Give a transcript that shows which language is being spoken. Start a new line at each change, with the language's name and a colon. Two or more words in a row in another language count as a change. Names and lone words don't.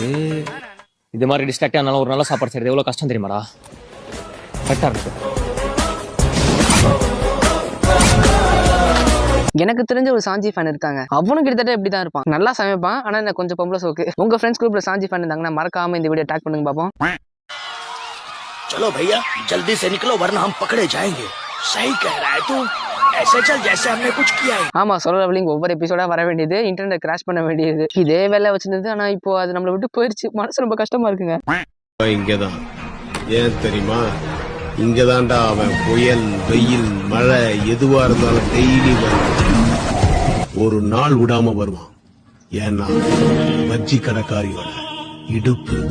Tamil: இது மாதிரி டிஸ்ட்ராக்டா இருந்தாலும் ஒரு நல்ல சாப்பாடு செய்யறது எவ்வளவு கஷ்டம் தெரியுமாடா? கரெக்டா இருக்கு. எனக்கு தெரிஞ்ச ஒரு சாஞ்சி ஃபேன் இருக்காங்க. அவனும் கிட்டத்தட்ட இப்படிதான் இருப்பான், நல்லா சமைப்பான், ஆனா என்ன கொஞ்சம் பொம்பளை சோக்கு. உங்க
English: friends group
Tamil: சாஞ்சி ஃபேன் இருந்தாங்கன்னா மறக்காம இந்த
English: video tag
Tamil: பண்ணுங்க பாப்போம்.
Hindi: चलो भैया जल्दी से निकलो वरना हम पकड़े जाएंगे. सही कह रहा है तू, ऐसे चल जैसे हमने कुछ किया है.
Tamil: ஆமா, சொல்றவளிங்க ஒவ்வொரு எபிசோடா வர வேண்டியது,
English: internet crash
Tamil: பண்ண வேண்டியது, இதே வேலை வச்சிருந்தது. ஆனா இப்போ அது நம்மளை விட்டு போயிருச்சு, மனசு ரொம்ப கஷ்டமா இருக்குங்க. இங்கதான் ஏன் தெரியுமா? இங்கதான்டா அவன் புயல், வெயில், மழை எதுவா இருந்தாலும் டெய்லி வருவான். ஒரு நாள் விடாம வருவான். ஏன்னா வஞ்சி கடைக்காரியோட இடுப்பு.